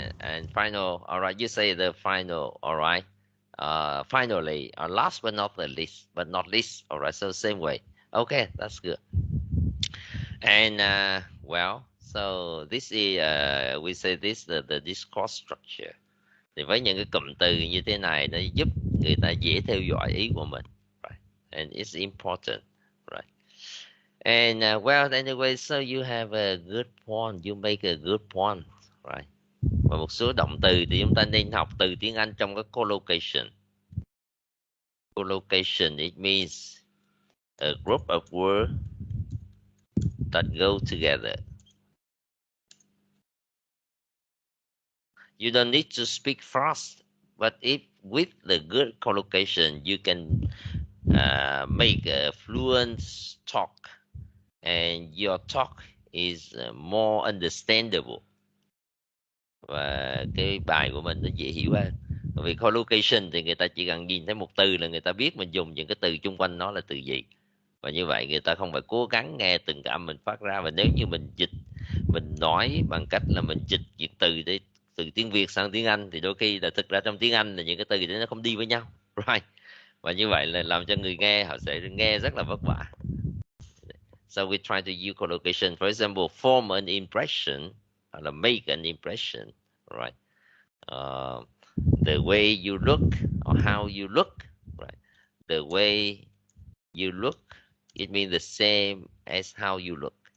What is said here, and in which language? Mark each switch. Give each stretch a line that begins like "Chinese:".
English: And final. All right, you say the final. All right. Finally, last but not the least, all right, so same way. Okay, that's good. And well, so this is we say this the discourse structure.
Vietnamese: Thì với những cái cụm từ như thế này nó giúp người ta dễ theo dõi ý của mình,
English: right? And it's important, right? And well, anyway, so you have a good point, you make a good point, right?
Vietnamese: Và một số động từ thì chúng ta nên học từ tiếng Anh trong cái collocation.
English: Collocation, it means a group of words that go together. You don't need to speak fast, but if with the good collocation, you can make a fluent talk, and your talk is more understandable.
Vietnamese: Và cái bài của mình nó dễ hiểu hơn. Vì collocation thì người ta chỉ cần nhìn thấy một từ là người ta biết mình dùng những cái từ chung quanh nó là từ gì. Và như vậy người ta không phải cố gắng nghe từng cái âm mình phát ra. Và nếu như mình dịch, mình nói bằng cách là mình dịch những từ để từ tiếng Việt sang tiếng Anh thì đôi khi là thực ra trong tiếng Anh là những cái từ đấy nó không đi với nhau,
English: right?
Vietnamese: Và như vậy là làm cho người nghe họ sẽ nghe rất là vất vả.
English: So we try to use collocation. For example, form an impression or make an impression, right? The way you look or how you look, right? The way you look, it means the same as how you look.